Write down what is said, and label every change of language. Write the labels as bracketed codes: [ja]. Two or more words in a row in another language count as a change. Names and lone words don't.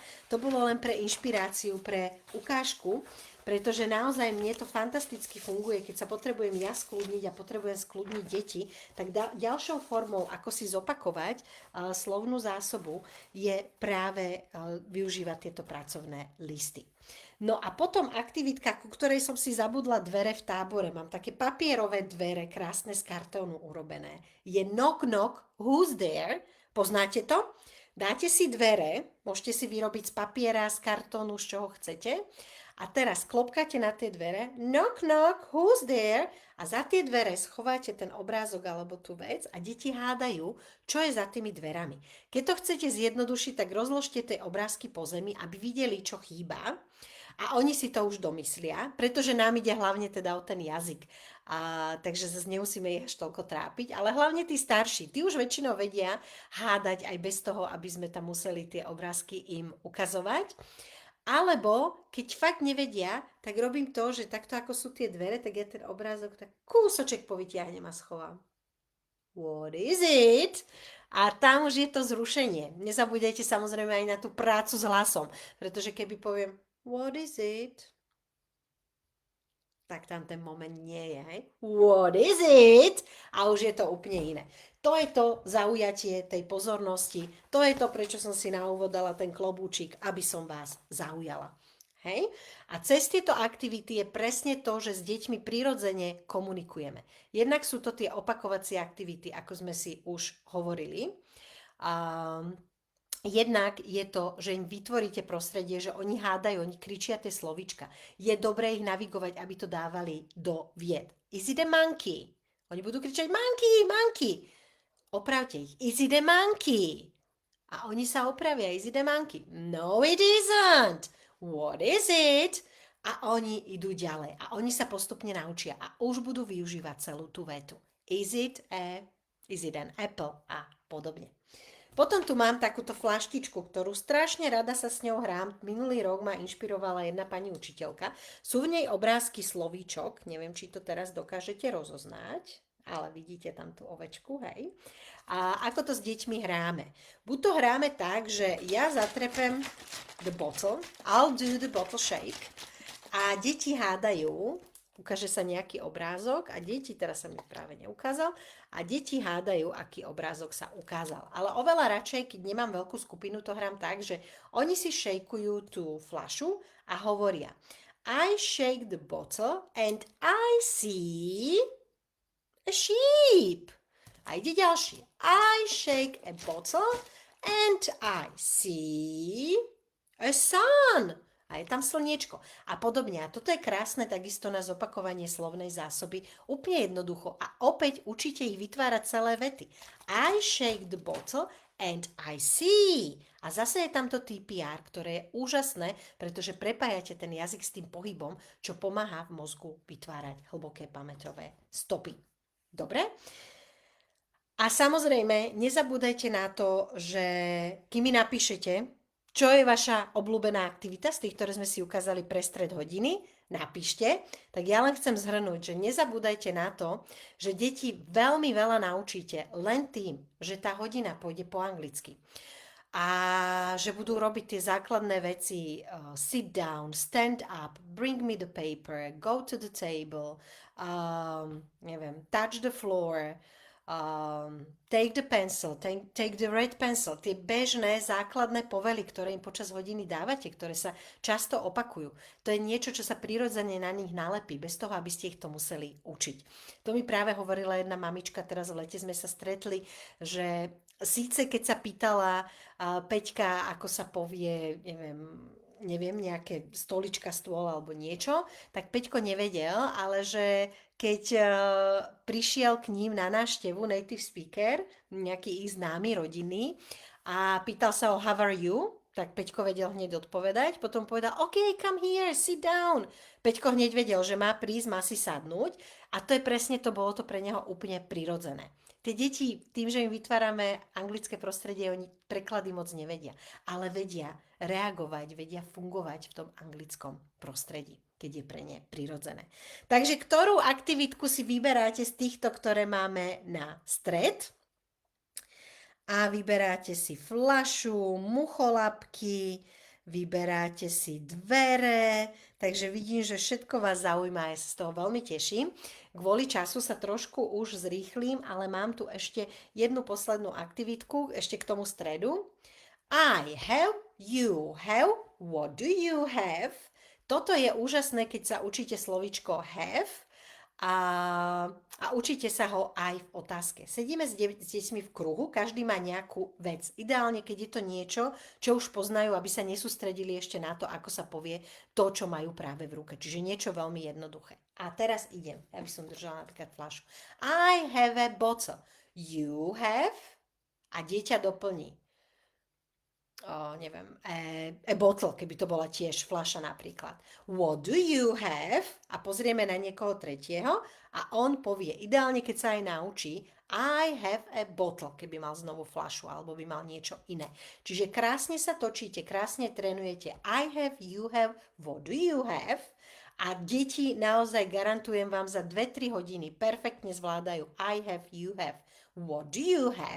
[sk] To bolo len pre inšpiráciu, pre ukážku, pretože naozaj mne to fantasticky funguje, keď sa potrebujem ja skľudniť a potrebujem skľudniť deti, tak ďalšou formou, ako si zopakovať slovnú zásobu, je práve využívať tieto pracovné listy. No a potom aktivitka, ku ktorej som si zabudla dvere v tábore. Mám také papierové dvere, krásne z kartónu urobené. [en] Je knock knock, who's there? [sk] Poznáte to? Dáte si dvere, môžete si vyrobiť z papiera, z kartónu, z čoho chcete. A teraz klopkáte na tie dvere, [en] knock knock, who's there? [sk] A za tie dvere schováte ten obrázok alebo tú vec a deti hádajú, čo je za tými dverami. Keď to chcete zjednodušiť, tak rozložte tie obrázky po zemi, aby videli, čo chýba. A oni si to už domyslia, pretože nám ide hlavne teda o ten jazyk. Takže zase nemusíme ich až toľko trápiť, ale hlavne tí starší, tí už väčšinou vedia hádať aj bez toho, aby sme tam museli tie obrázky im ukazovať. Alebo, keď fakt nevedia, tak robím to, že takto ako sú tie dvere, tak ja ten obrázok tak kúsoček povytiahnem a schovám. [en] What is it? [sk] A tam už je to zrušenie. Nezabudajte samozrejme aj na tú prácu s hlasom, pretože keby poviem [en] what is it? [sk] Tak tam ten moment nie je, hej? [en] What is it? [sk] A už je to úplne iné. To je to zaujatie tej pozornosti. To je to, prečo som si na úvod dala ten klobúčik, aby som vás zaujala. Hej? A cez tieto aktivity je presne to, že s deťmi prirodzene komunikujeme. Jednak sú to tie opakovacie aktivity, ako sme si už hovorili. Jednak je to, že im vytvoríte prostredie, že oni hádajú, oni kričia tie slovíčka. Je dobré ich navigovať, aby to dávali do vied. [en] Is it a monkey? [sk] Oni budú kričať [en] monkey, monkey. [sk] Opravte ich. [en] Is it a monkey? [sk] A oni sa opravia. [en] Is it a monkey? No, it isn't. What is it? [sk] A oni idú ďalej. A oni sa postupne naučia. A už budú využívať celú tú vetu. [en] Is it an apple? [sk] A podobne. Potom tu mám takúto flaštičku, ktorú strašne rada sa s ňou hrám. Minulý rok ma inšpirovala jedna pani učiteľka. Sú v nej obrázky slovíčok, neviem, či to teraz dokážete rozoznať, ale vidíte tam tú ovečku, hej. A ako to s deťmi hráme? Buď to hráme tak, že ja zatrepem [en] the bottle, I'll do the bottle shake [sk] a deti hádajú, ukáže sa nejaký obrázok a deti, teraz sa mi práve neukázal, a deti hádajú, aký obrázok sa ukázal. Ale oveľa radšej, keď nemám veľkú skupinu, to hrám tak, že oni si šejkujú tú fľašu a hovoria [en] I shake the bottle and I see a sheep. [sk] A ide ďalší. [en] I shake a bottle and I see A sun! [sk] A je tam slniečko. A podobne. A toto je krásne takisto na zopakovanie slovnej zásoby. Úplne jednoducho. A opäť učíte ich vytvárať celé vety. [en] I shake the bottle and I see. [sk] A zase je tam to TPR, ktoré je úžasné, pretože prepájate ten jazyk s tým pohybom, čo pomáha v mozgu vytvárať hlboké pamäťové stopy. Dobre? A samozrejme, nezabúdajte na to, že kým mi napíšete, čo je vaša obľúbená aktivita z tých, ktoré sme si ukázali pre stred hodiny, napíšte, tak ja len chcem zhrnúť, že nezabúdajte na to, že deti veľmi veľa naučíte len tým, že tá hodina pôjde po anglicky. A že budú robiť tie základné veci [en] sit down, stand up, bring me the paper, go to the table, neviem, touch the floor, take the pencil, take the red pencil, [sk] tie bežné základné povely, ktoré im počas hodiny dávate, ktoré sa často opakujú. To je niečo, čo sa prirodzene na nich nalepí, bez toho, aby ste ich to museli učiť. To mi práve hovorila jedna mamička, teraz v lete sme sa stretli, že síce keď sa pýtala Peťka, ako sa povie, neviem, nejaké stolička, stôl alebo niečo, tak Peťko nevedel, ale že keď prišiel k ním na návštevu [en] native speaker, [sk] nejaký ich známy rodinný, a pýtal sa ho [en] how are you, [sk] tak Peťko vedel hneď odpovedať, potom povedal [en] OK, come here, sit down. [sk] Peťko hneď vedel, že má prísť, má si sadnúť a to je presne to, bolo to pre neho úplne prirodzené. Tie deti, tým, že im vytvárame anglické prostredie, oni preklady moc nevedia, ale vedia reagovať, vedia fungovať v tom anglickom prostredí, keď je pre ne prirodzené. Takže ktorú aktivitku si vyberáte z týchto, ktoré máme na stred? A vyberáte si fľašu, mucholapky, vyberáte si dvere, takže vidím, že všetko vás zaujíma, ja sa z toho veľmi teším. Kvôli času sa trošku už zrýchlim, ale mám tu ešte jednu poslednú aktivitku, ešte k tomu stredu. [en] I have, you have, what do you have? [sk] Toto je úžasné, keď sa učíte slovíčko have, a učíte sa ho aj v otázke. Sedíme s deťmi v kruhu, každý má nejakú vec. Ideálne, keď je to niečo, čo už poznajú, aby sa nesústredili ešte na to, ako sa povie to, čo majú práve v ruke. Čiže niečo veľmi jednoduché. A teraz idem. Ja by som držala napríklad fľašu. [en] I have a bottle. You have? [sk] A dieťa doplní. Neviem, [en] a bottle, [sk] keby to bola tiež fľaša napríklad. [en] What do you have? [sk] A pozrieme na niekoho tretieho a on povie, ideálne keď sa aj naučí, [en] I have a bottle, [sk] keby mal znovu fľašu alebo by mal niečo iné. Čiže krásne sa točíte, krásne trénujete [en] I have, you have, what do you have? [sk] A deti naozaj garantujem vám za 2-3 hodiny perfektne zvládajú [en] I have, you have, what do you have?